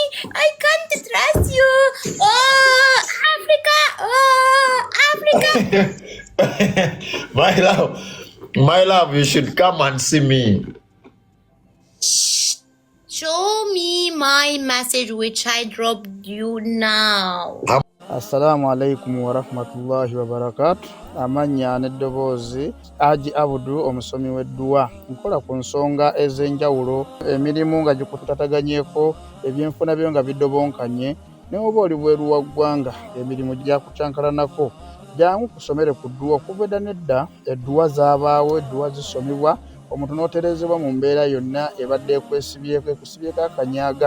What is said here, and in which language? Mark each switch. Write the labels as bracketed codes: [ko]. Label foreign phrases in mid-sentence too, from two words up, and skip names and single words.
[en] I can't trust you. Oh, Africa. My love, you should come and see me. Show me my message which I dropped you now. [ar] السلام عليكم ورحمة الله وبركاته. [lg] Amanya n'eddoboozi Aji Abudu omusomi w'edduwa. Nkola ku nsonga ez'enjawulo, emirimu nga gikutataganyeko, ebyenfuna byo nga bidobonkanye, ne oba oli bweru wa ggwanga emirimu gyakucankalanako. Jangu kusomere ku dduwa okuva edda n'edda, edduwa zaabaawo, edduwa zisomibwa, omuntu n'oterezebwa mu mbeera yonna ebadde ekwesibyeko ekusibyeko akanyaaga.